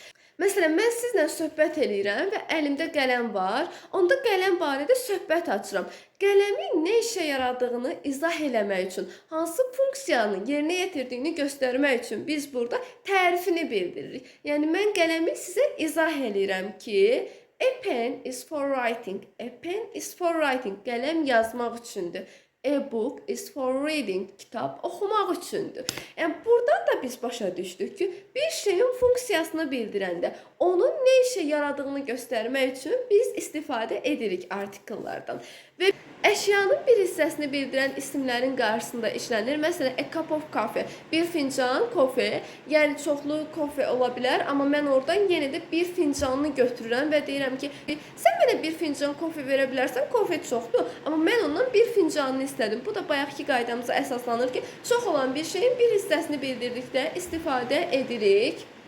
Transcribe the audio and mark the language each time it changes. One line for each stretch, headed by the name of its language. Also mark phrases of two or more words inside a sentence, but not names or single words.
Azerbaijani: Məsələn, mən sizlə söhbət eləyirəm və əlimdə qələm var. Onda qələm barədə söhbət açıram. Qələmin nə işə yaradığını izah eləmək üçün, hansı funksiyanı yerinə yetirdiyini göstərmək üçün biz burada tərifini bildiririk. Yəni, mən qələmi sizə izah eləyirəm ki,
English: a pen is for writing. A pen is for writing.
Azerbaijani: Qələm yazmaq üçündür.
English: A book is for reading.
Azerbaijani: Kitab oxumaq üçündür. Yəni, buradan da biz başa düşdük ki, bir şeyin funksiyasını bildirəndə, onun nə işə yaradığını göstərmək üçün biz istifadə edirik artikellərdən. Və əşyanın bir hissəsini bildirən isimlərin qarşısında işlənir. Məsələn,
English: a cup of coffee,
Azerbaijani: bir fincan kofe, yəni çoxlu kofe ola bilər, amma mən oradan yenə də bir fincanını götürürəm və deyirəm ki, sən mənə bir fincan kofe verə bilərsən, kofe çoxdur, amma mən ondan bir fincanını istədim. Bu da bayaqki qaydamıza əsaslanır ki, çox olan bir şeyin bir hissəsini bildirdikdə istifadə edirik.